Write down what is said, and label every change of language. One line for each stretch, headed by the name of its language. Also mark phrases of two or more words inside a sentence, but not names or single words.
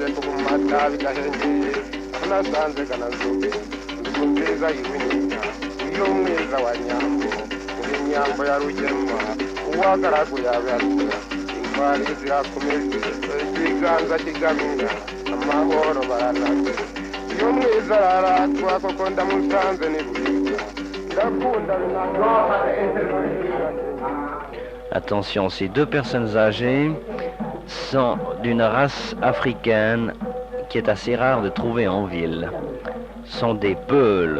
Kinyarwanda: kumata bigahengeye nasanze kanazuke nziza y'ibinyinya iyo mwiza wa nyambo inyambo ya rugema uwagaragu yabyatira intwari zirakomeye ikiganza kigamina amahoro baranaze iyo mwiza araratwa koko ndamusanze ni buriga
French: Attention, ces deux personnes âgées sont d'une race africaine qui est assez rare de trouver en ville. Ce sont des Peuls.